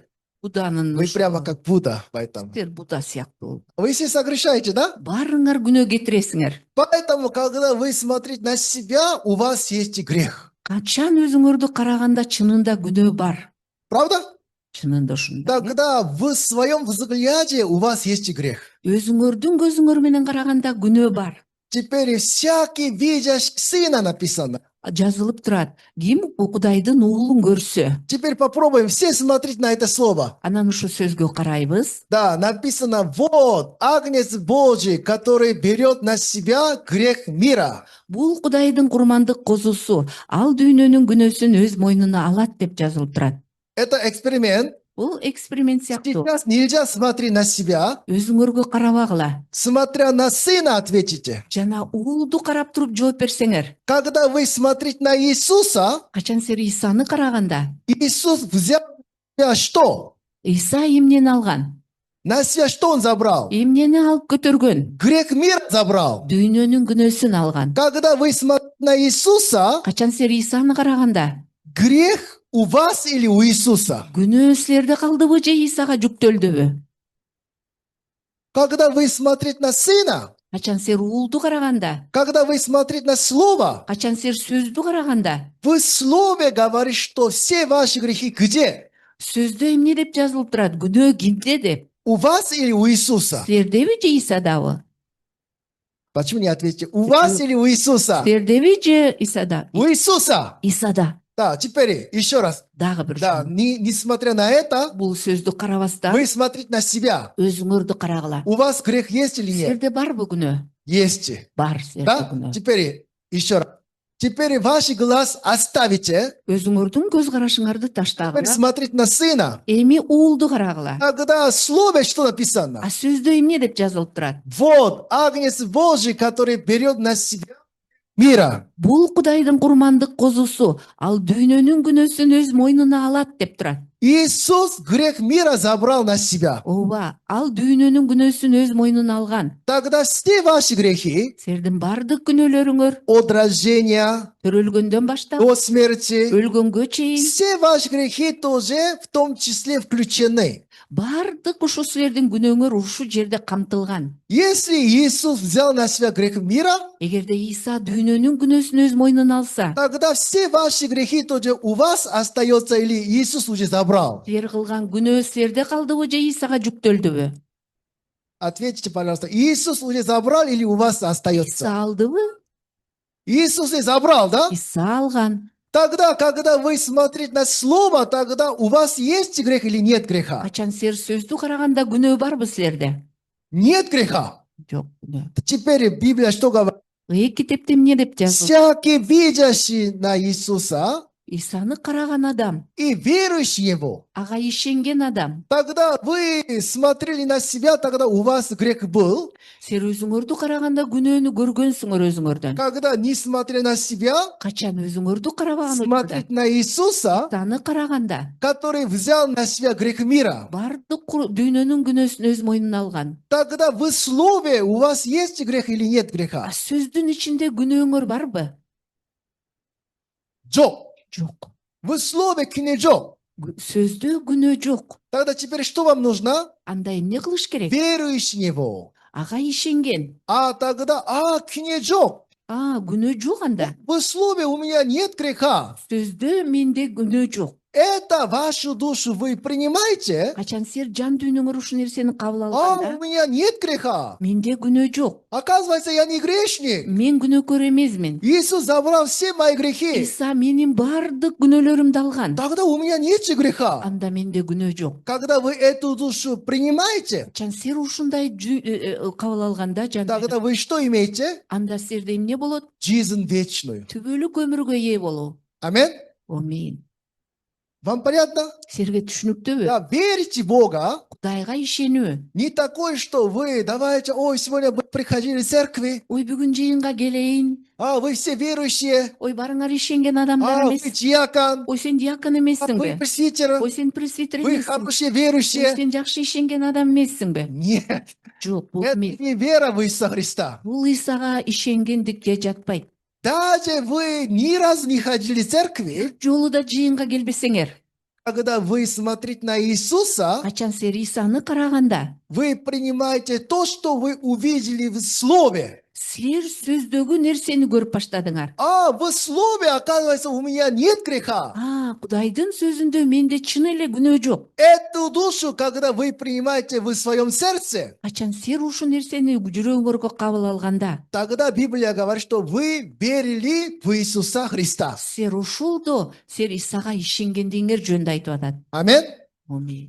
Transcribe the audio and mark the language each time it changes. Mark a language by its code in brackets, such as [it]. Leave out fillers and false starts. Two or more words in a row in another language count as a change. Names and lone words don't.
[ky] Буданын [ru] Вы прямо как Будда, поэтому. [ky] силер Буда сыяктуу. [ru] Вы все согрешаете, да? [ky] Барыңар күнөө кетиресиңер. [ru] Поэтому, когда вы смотрите на себя, у вас есть и грех. [ky] Качан өзүңөрдү караганда чынында күнөө бар. [ru] Правда? [ky] Чынында ушундай. [ru] Тогда в своем взгляде у вас есть и грех. [ky] Өзүңөрдүн көзүңөр менен караганда күнөө бар. [ru] Теперь всякий видящий Сына написано. [ky] Жазылып турат. Ким Кудайдын уулун көрсө. [ru] Теперь попробуем все смотреть на это слово. [ky] Анан ушу сөзгө карайбыз. [ru] Да, написано: вот, Агнец Божий, который берет на себя грех мира. [ky] Бул Кудайдын курмандык козусу, ал дүйнөнүн күнөөсүн өз мойнуна алат деп жазылып турат. [ru] Это эксперимент. [ky] Бул эксперимент сыяктуу. [ru] Сейчас нельзя смотреть на себя. [ky] Өзүңөргө карабагыла. [ru] Смотря на Сына, ответите. [ky] Жана уулду карап туруп жооп берсеңер. [ru] Когда вы смотрите на Иисуса, [ky] Качан силер Исаны караганда, [ru] Иисус взял на себя что? [ky] Иса эмнени алган? [ru] На себя что Он забрал? [ky] Эмнени алып көтөргөн? [ru] Грех мира забрал. [ky] Дүйнөнүн күнөөсүн алган. [ru] Когда вы смотрите на Иисуса, [ky] Качан силер Исаны караганда, [ru] грех у вас или у Иисуса? [ky] күнөө силерде калдыбы же Исага жүктөлдүбү? [ru] Когда вы смотрите на Сына, [ky] Качан силер уулду караганда, [ru] когда вы смотрите на Слово, [ky] качан силер сөздү караганда, [ru] в Слове говорит, что все ваши грехи где? [ky] сөздө эмне деп жазылып турат? Күнөө кимде деп? [ru] У вас или у Иисуса? [ky] Силердеби же Исадабы? [ru] Почему не ответите? У вас или у Иисуса? [ky] Силердеби же Исада? [ru] У Иисуса. [ky] Исада. [ru] Да, теперь еще раз. [ky] Дагы бир [ru] Да, [ky] жолу. [ru] несмотря на это, [ky] Бул сөздү карабастан [ru] вы смотрите на себя. [ky] өзүңөрдү карагыла. [ru] У вас грех есть или нет? [ky] Силерде барбы күнөө? [ru] Есть. [ky] Бар силерде [ru] Да? [ky] күнөө. [ru] Теперь еще раз. Теперь ваш глаз оставите. [ky] Өзүңөрдүн көз карашыңарды [ru] Теперь [ky] таштагыла. [ru] смотрите на Сына. [ky] Эми уулду карагыла. [ru] Тогда в Слове что написано? [ky] А сөздө эмне деп жазылып турат? [ru] Вот, Агнец Божий, который берет на себя мира. [ky] Бул Кудайдын курмандык козусу, ал дүйнөнүн күнөөсүн өз мойнуна алат деп турат. [ru] Иисус грех мира забрал на себя. [ky] Ооба, ал дүйнөнүн күнөөсүн өз мойнуна алган. [ru] Тогда все ваши грехи [ky] Силердин бардык күнөөлөрүңөр [ru] от рождения [ky] төрөлгөндөн баштап [ru] до смерти, [ky] өлгөнгө чейин [ru] все ваши грехи тоже в том числе включены. [ky] Бардык ушул силердин күнөөңөр ушул жерде камтылган. [ru] Если Иисус взял на себя грех мира, [ky] Эгерде Иса дүйнөнүн күнөөсүн өз мойнуна алса, [ru] тогда все ваши грехи тоже у вас остается или Иисус уже забрал? [ky] силер кылган күнөө силерде калдыбы же Исага жүктөлдүбү? [ru] Ответьте, пожалуйста, Иисус уже забрал или у вас остается? [ky] Иса алдыбы? [ru] Иисус и забрал, да? [ky] Иса алган. [ru] Тогда, когда вы смотрите на слово, тогда у вас есть грех или нет греха? [ky] Качан силер сөздү караганда күнөө барбы силерде? [ru] Нет греха. [ky] Жок күнөө. [ru] Теперь Библия что говорит? [ky] Китепте эмне деп жазылган? [ru] Всякий, видящий на Иисуса [ky] Исаны караган адам, [ru] и верующий в Его, [ky] ага ишенген адам. [ru] тогда вы смотрели на себя, тогда у вас грех был. [ky] Силер өзүңөрдү караганда күнөөнү көргөнсүңөр өзүңөрдөн. [ru] Когда не смотря на себя, [ky] Качан өзүңөрдү карабаган учурда, [ru] смотреть на Иисуса, [ky] Исаны караганда [ru] который взял на себя грех мира, [ky] бардык дүйнөнүн күнөөсүн өз мойнуна алган. [ru] тогда в слове у вас есть грех или нет [ky] А [ru] греха? [ky] сөздүн ичинде күнөөңөр барбы? Жок. Жок. [ru] В слове [ky] кине жок. Сөздө күнөө жок. [ru] Тогда теперь что вам нужно? [ky] Анда эмне кылыш керек? [ru] Верующий в Него. [ky] Ага ишенген. [ru] А тогда, [ky] кине жок. Күнөө жок анда. [ru] В слове у меня нет греха. [ky] Сөздө менде күнөө жок. [ru] Это вашу душу вы принимаете? [ky] Качан силер жан дүйнөңөр ушул нерсени кабыл [ru] У [ky] алганда, [ru] меня нет греха. [ky] менде күнөө жок. [ru] Оказывается, я не грешник. [ky] Мен күнөөкөр эмесмин. [ru] Иисус забрал все мои грехи. [ky] Иса менин бардык күнөөлөрүмдү алган. [ru] Тогда у меня нет же греха. [ky] Анда менде күнөө жок. [ru] Когда вы эту душу принимаете, [ky] Качан силер ушундай кабыл алганда жан, [ru] тогда вы что имеете? [ky] анда силерде эмне болот? [ru] Жизнь вечную. [ky] Түбөлүк өмүргө ээ болуу. [ru] Аминь. [ky] Амин. [ru] Вам понятно? [ky] Силерге түшүнүктүүбү? [ru] Да, верите в Бога. [ky] Кудайга ишенүү. [ru] Не такое, что вы давайте, сегодня вы приходили в церкви, [ky] Ой, бүгүн жыйынга келейин. [ru] вы все верующие, [ky] Ой, барыңар ишенген адамдар [ru] вы [ky] эмес. [ru] диакон, [ky] Ой, сен диакон [ru] вы [ky] эмессиңби? [ru] пресвитер, [ky] Ой, сен пресвитер [ru] вы [ky] эмессиң. [ru] хорошие [ky] Ой, [ru] верующие. [ky] сен жакшы ишенген адам эмессиңби? [ru] Нет, [ky] Жок, бул [ru] это [ky] эмес. [ru] не вера в Иисуса Христа. [ky] Бул Исага ишенгендикке жатпайт. [ru] Даже вы ни разу не ходили в церкви, [ky] Жолу да жыйынга келбесеңер, [ru] когда вы смотрите на Иисуса, [ky] качан силер Исаны караганда, [ru] вы принимаете то, что вы увидели в Слове. [ky] силер сөздөгү нерсени көрүп баштадыңар. [ru] В Слове, оказывается, у меня нет греха. [ky] Кудайдын сөзүндө менде чын эле күнөө жок. [ru] Эту душу, когда вы принимаете в своем сердце, [ky] Качан силер ушул нерсени жүрөгүңөргө кабыл алганда, [ru] тогда Библия говорит, что вы верили в Иисуса Христа. [ky] силер ушулдо силер Исага ишенгендигиңер жөнүндө айтып атат. [ru] Аминь. [ky] Амин.